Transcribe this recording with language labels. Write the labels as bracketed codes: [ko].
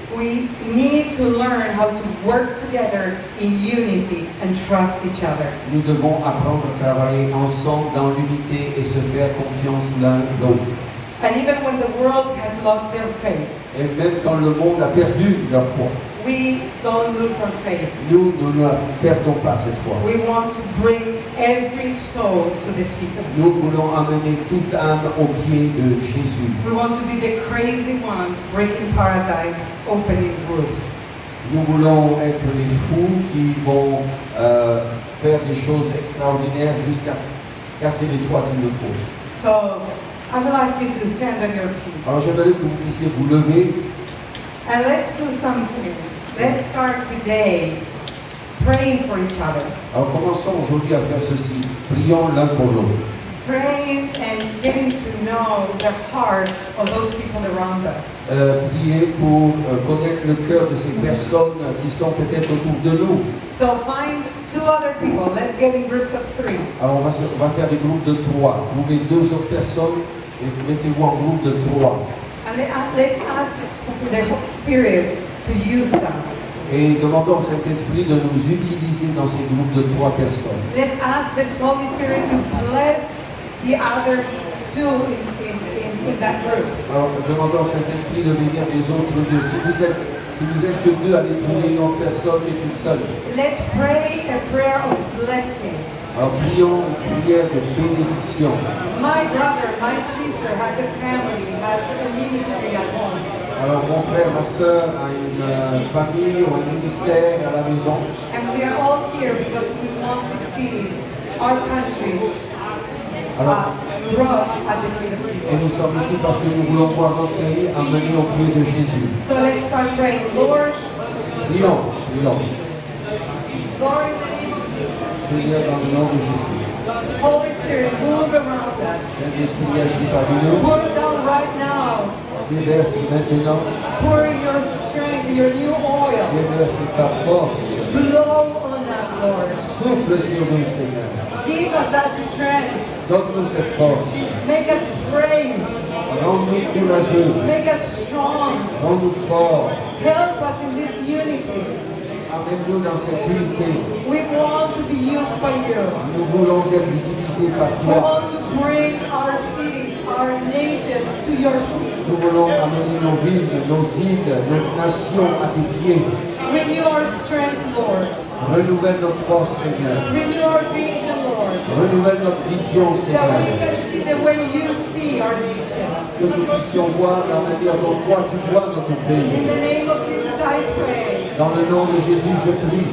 [en] We need to learn how to work together in unity and trust each other. [fr] Nous devons apprendre à travailler ensemble dans l'unité et se faire confiance l'un l'autre. [en] And even when the world has lost their faith, [fr] Et même quand le monde a perdu la foi, [en] we don't lose our faith. [fr] Nous ne la perdons pas cette foi. [en] We want to bring every soul to the feet of [fr] Nous [en] Jesus. [fr] voulons amener toute âme aux pieds de Jésus. [en] We want to be the crazy ones breaking paradigms, opening roofs. [fr] Nous voulons être les fous qui vont faire des choses extraordinaires jusqu'à casser les toits s'il le faut. [en] So I will ask you to stand on your feet. [fr] Alors j'aimerais que vous puissiez vous lever. [en] And let's do something. Let's start today praying for each other. [fr] Alors commençons aujourd'hui à faire ceci. Prions l'un pour l'autre. [en] Praying and getting to know the heart of those people around us. [fr] Prier pour connaître le cœur de ces personnes qui sont peut-être autour de nous. [en] So find two other people. Let's get in groups of 3. [fr] Alors on va faire des groupes de 3. Trouvez 2 autres personnes et mettez-vous en groupe de 3. [en] And let's ask the Holy Spirit to use us. [fr] Et demandons au Saint-Esprit de nous utiliser dans ces groupes de 3 personnes. [en] Let's ask the Holy Spirit to bless the other two in that group. [fr] Alors demandons au Saint-Esprit de bénir les autres 2. Si vous êtes que 2, allez trouver une autre personne et toute seule. [en] Let's pray a prayer of blessing. [fr] Alors prions une prière de bénédiction. [en] My brother, my sister has a family, has a ministry at home. [fr] Alors mon frère, ma soeur a une famille ou un ministère à la maison. [en] And we are all here because we want to see our country brought at the feet of [fr] Et nous [en] Jesus. [fr] sommes ici parce que nous voulons voir notre pays amené au pied de Jésus. [en] So let's start praying. Lord, [fr] Prions, prions. [en] Lord, in the name of Jesus. [fr] Seigneur, dans le nom de Jésus. [en] Holy Spirit, move around us. [fr] Saint-Esprit agit parmi nous. [en] Pour down right now. [fr] Déverse maintenant. [en] Pour your strength, your new oil. [fr] Déverse ta force. [en] Blow on us, Lord. [fr] Souffle sur nous, Seigneur. [en] Give us that strength. [fr] Donne-nous cette force. [en] Make us brave. [fr] Rends-nous courageux. [en] Make us strong. [fr] Rends-nous forts. [en] Help us in this unity. [fr] Amène-nous dans cette unité. [en] We want to be used by you. [fr] Nous voulons être utilisés par [en] We [fr] toi. [en] want to bring our cities, our nations to your feet. [fr] Nous voulons amener nos villes, nos îles, notre nation à tes pieds. [en] Renew our strength, Lord. [fr] Renouvelle notre force, Seigneur. [en] Renew our vision, Lord. [fr] Renouvelle notre vision, [en] That [fr] Seigneur. [en] we can see the way you see our nation. [fr] Que nous puissions voir la manière dont toi tu vois notre [en] In [fr] pays. [en] the name of Jesus, I pray. [fr] Dans le nom de Jésus, je prie.